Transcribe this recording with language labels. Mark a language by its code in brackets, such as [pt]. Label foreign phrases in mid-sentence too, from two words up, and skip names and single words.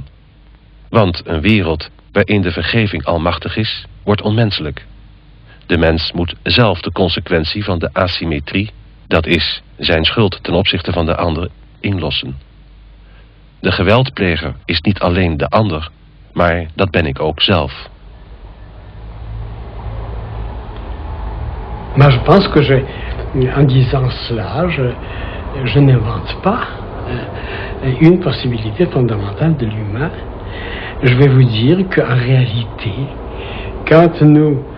[nl] Want een wereld waarin de vergeving almachtig is, wordt onmenselijk. De mens moet zelf de consequentie van de asymmetrie, dat is, zijn schuld ten opzichte van de ander, inlossen. De geweldpleger is niet alleen de ander, maar dat ben ik ook zelf. [fr] Moi, je pense que en disant cela, je n'invente pas une possibilité fondamentale de l'humain. Je vais vous dire qu'en réalité, quand nous